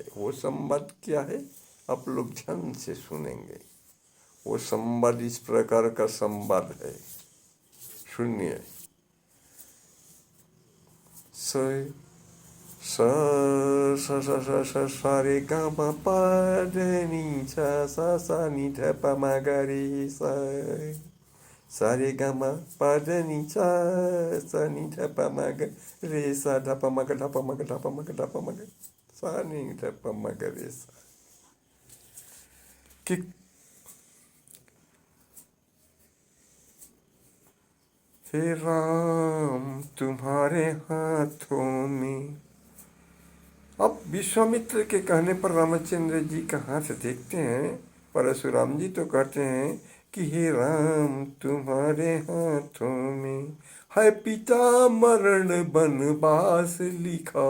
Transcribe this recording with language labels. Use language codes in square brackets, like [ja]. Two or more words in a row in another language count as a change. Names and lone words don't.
[hi] वो संवाद क्या है, आप लोग ध्यान से सुनेंगे। वो संवाद इस प्रकार का संवाद है, सुनिए। सा रे गा मा पा ध नी सा नी ध प म ग रे सा रे गा मा पा ध नी सा नी ध प म ग रे सा ध प म ग ध प म ग ध प म ग ध प म ग सा नी ध प म ग रे सा। कि हे राम तुम्हारे हाथों में। अब विश्वामित्र के कहने पर रामचंद्र जी का हाथ देखते हैं, परशुराम जी तो कहते हैं कि हे राम तुम्हारे हाथों में है पिता मरण बनवास लिखा।